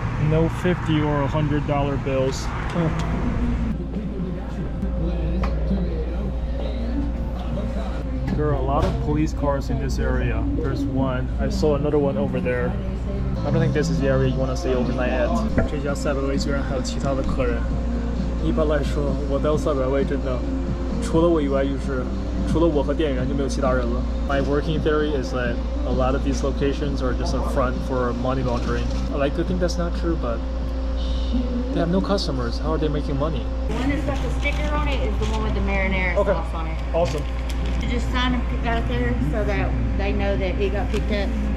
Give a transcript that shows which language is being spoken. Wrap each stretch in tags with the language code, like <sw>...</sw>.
<en>No $50 or $100 bills. There are a lot of police cars in this area. There's one. I saw another one over there. I don't think this is the area you want to stay overnight at.</en> <zh>这家赛百味居然还有其他的客人。一般来说，我到赛百味真的，除了我以外，除了我和店员就没有其他人了。</zh> <en>My working theory is that a lot of these locations are just a front for money laundering. I like to think that's not true, but they have no customers. How are they making money? The one that's got the sticker on it is the one with the marinara sauce on it. Awesome. You just sign and pick out there so that they know that it got picked up.</en>